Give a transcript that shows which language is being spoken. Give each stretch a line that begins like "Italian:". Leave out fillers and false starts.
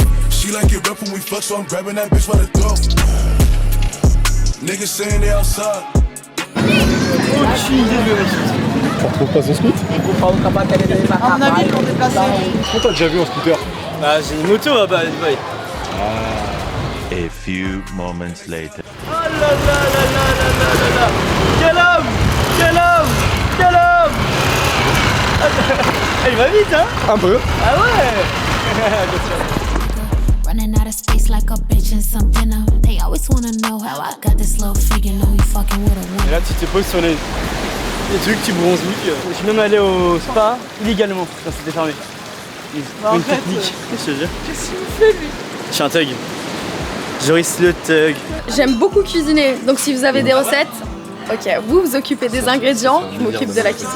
English: She like it rough when we fuck, so I'm grabbing that bitch by the throat. Niggas saying they outside.
French: Tu retrouves pas son scoot? À mon avis, ils l'ont déplacé. Pourquoi t'as déjà vu en scooter? Bah j'ai une moto là-bas à Dubaï.
English: A few moments later.
French: Oh là là là là là là là là. Quel homme! Quel homme! Quel homme! Il va vite hein? Un peu. Ah ouais!
English: Running out of space like a bitch in some dinner. They always wanna know how I got this little freak and know you fucking with a woman.
French: Et là tu te poses sur les trucs, tu bronzes vite. Je suis même allé au spa illégalement quand c'était fermé. Une technique. Qu'est-ce que je veux dire? Qu'est-ce qu'il me fait lui? Je suis un thug. Joris le thug. J'aime beaucoup cuisiner, donc si vous avez des recettes, ok, vous vous occupez des ingrédients, je m'occupe de la cuisine.